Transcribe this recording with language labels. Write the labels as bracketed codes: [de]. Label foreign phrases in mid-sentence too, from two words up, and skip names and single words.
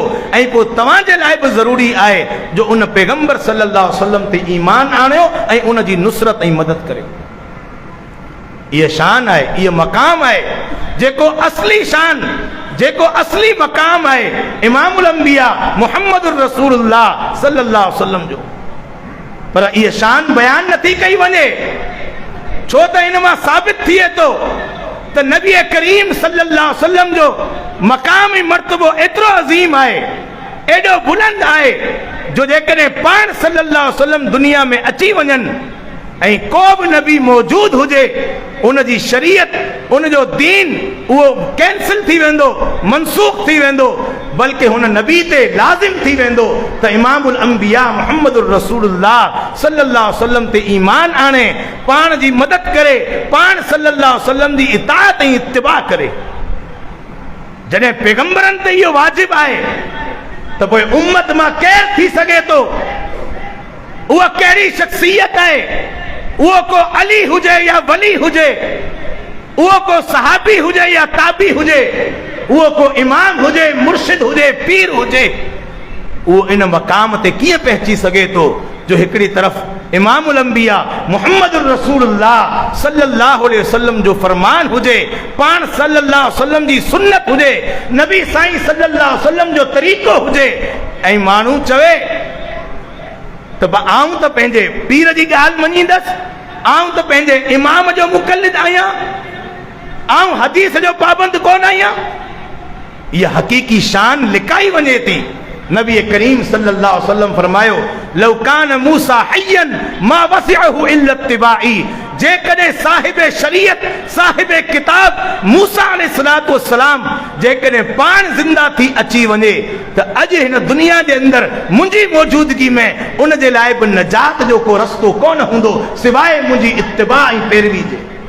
[sd] ऐं पोइ तव्हांजे लाइ बि ज़रूरी आहे जो उन पैगंबर [ar] صلى الله عليه وسلم [sd] ते ईमान आणियो ऐं उन जी नुसरत ऐं मदद करियो। इहा शान आहे, इहा मक़ाम आहे जेको असली शान, जेको असली मक़ाम आहे [ar] إمام الأنبياء محمد رسول الله صلى الله عليه وسلم [sd] जो। पर इहा शान बयान नथी कई वञे, छो त इन मां साबित थिए थो त नबी करीम [ar] صلى الله عليه وسلم [sd] जो मक़ाम ऐं मर्तबो एतिरो अज़ीम आहे, एॾो बुलंद आहे जो जेकॾहिं पाण [ar] صلى الله عليه وسلم [sd] दुनिया में अची वञनि ऐं को बि नबी मौजूद हुजे, उन जी शरीयत, उन जो दीन उहो कैंसिल थी वेंदो, मनसूख थी वेंदो, बल्कि हुन नबी ते लाज़िम थी वेंदो त [ar] إمام الأنبياء محمد رسول الله صلى الله عليه وسلم [sd] ते ईमान आणे, पाण जी मदद करे, पाण [ar] صلى الله عليه وسلم [sd] जी इताअत ऐं इत्तिबा करे। जॾहिं पैगंबरनि ते इहो वाजिब आहे त पोइ उम्मत मां केरु थी सघे थो? उहा कहिड़ी शख्सियत आहे? उहो को अली हुजे या वली हुजे, उहो को सहाबी हुजे या ताबी हुजे, उहो को इमाम हुजे, मुर्शिद हुजे, पीर हुजे, उहो इन मक़ाम ते कीअं पहुची सघे थो जो हिकिड़ी तरफ़ [ar] إمام الأنبياء محمد رسول الله صلى الله عليه وسلم [sd] जो फरमान हुजे, पाण [ar] صلى الله عليه وسلم [sd] जी सुन्नत हुजे, नबी साईं [ar] صلى الله عليه وسلم [sd] जो तरीक़ो हुजे, ऐं माण्हू चवे त आऊं त पंहिंजे पीर जी ॻाल्हि मञींदसि, आऊं त पंहिंजे इमाम जो मुक़ल्लिद आहियां, आऊं हदीस जो पाबंद कोन आहियां। इहा हक़ीक़ी शान लिकाई वञे थी। नबी करीम [ar] صلى الله عليه وسلم [sd] फरमायो, [ar] لو كان موسى حيا ما وسعه إلا اتباعي. [sd] जेकॾहिं साहिब शरीयत, साहिब किताब मूसा [ar] عليه الصلاة والسلام [sd] जेकॾहिं पाण ज़िंदा थी अची वञे त अॼु हिन दुनिया जे अंदरि मुंहिंजी मौजूदगी में उन जे लाइ बि नजात जो को रस्तो कोन हूंदो सिवाइ मुंहिंजी इत्तिबा ऐं पैरवी जे।